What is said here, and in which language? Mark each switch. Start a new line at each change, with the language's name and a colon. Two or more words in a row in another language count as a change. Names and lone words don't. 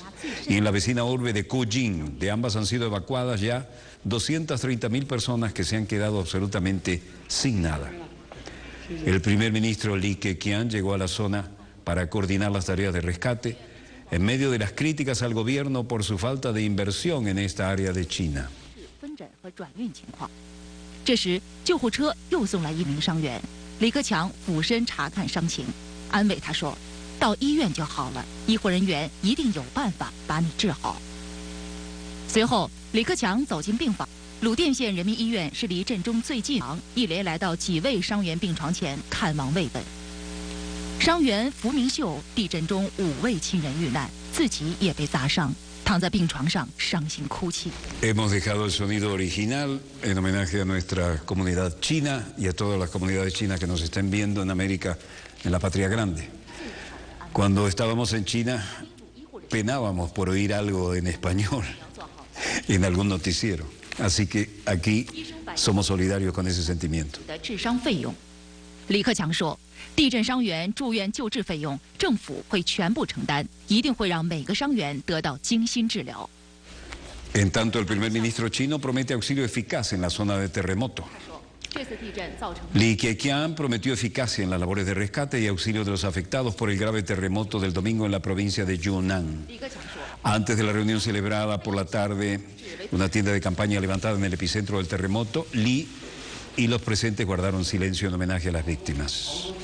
Spanish: Y en la vecina urbe de Kujing, de ambas han sido evacuadas ya 230.000 personas que se han quedado absolutamente sin nada. El primer ministro Li Keqiang llegó a la zona para coordinar las tareas de rescate en medio de las críticas al gobierno por su falta de inversión en esta área de China.
Chinese: 这时，救护车又送来1名伤员，李克强俯身查看伤情，安慰他说：“到医院就好了，医护人员一定有办法把你治好。” 随后，李克强走进病房，鲁甸县人民医院是离震中最近，一连来到几位伤员病床前看望慰问。伤员福明秀地震中5位亲人遇难，自己也被砸伤。
Spanish: Hemos dejado el sonido original en homenaje a nuestra comunidad china y a todas las comunidades chinas que nos estén viendo en América, en la patria grande. Cuando estábamos en China, penábamos por oír algo en español en algún noticiero. Así que aquí somos solidarios con ese sentimiento.
Chinese: 李克强说：“地震伤员住院救治费用，政府会全部承担，一定会让每个伤员得到精心治疗。”
Spanish: En tanto, el primer ministro chino promete auxilio eficaz en la zona de terremoto. Li Keqiang prometió eficacia en las labores de rescate y auxilio de los afectados por el grave terremoto del domingo en la provincia de Yunnan. Antes de la reunión celebrada por la tarde, una tienda de campaña levantada en el epicentro del terremoto, Li y los presentes guardaron silencio en homenaje a las víctimas.